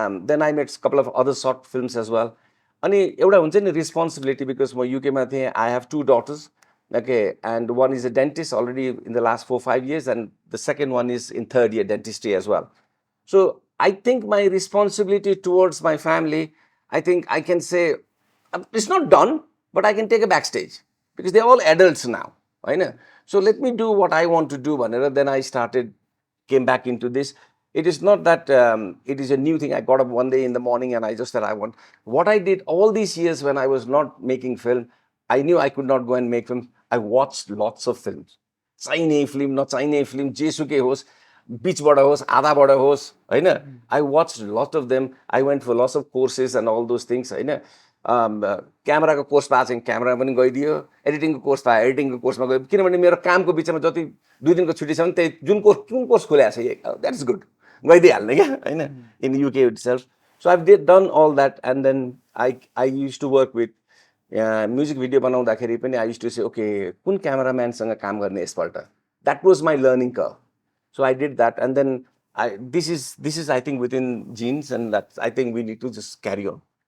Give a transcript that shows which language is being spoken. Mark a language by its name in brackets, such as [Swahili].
[English] then I made couple of other short films as well [Nepali] अनि एउटा हुन्छ नि [English] Responsibility because म युकेमा थिएँ I have 2 daughters okay and one is a dentist already in the last 4-5 years and the second one is in 3rd year dentistry as well so I think my responsibility towards my family I think I can say it's not done but I can take a backstage because they're all adults now right so let me do what I want to do then I came back into this. It is not that it is a new thing. I got up one day in the morning and I just said I want. What I did all these years when I was not making film, I knew I could not go and make film. I watched lots of films. [Nepali] चाहिने [English] film, not [Nepali] चाहिने film, जेसुकै होस्, बिचबाट होस्, आधाबाट होस्, हैन? [English] I watched a lot of them. I went for lots of courses and all those things, [Nepali] हैन? क्यामेराको कोर्स पाएको चाहिँ क्यामेरा पनि गइदियो एडिटिङको कोर्स पाएँ एडिटिङको कोर्समा गयो किनभने मेरो कामको बिचमा जति 2 दिनको छुट्टी छ भने त्यही जुन कोर्स खोलेको छ द्याट इज गुड गइदिइहाल्ने क्या होइन [English] in UK itself so I done all that and then I use to work with music video बनाउँदाखेरि पनि I use to say okay कुन क्यामेराम्यानसँग काम गर्ने यसपल्ट that was my learning curve so I did that and then this is I think with in genes and that I think we need to just carry on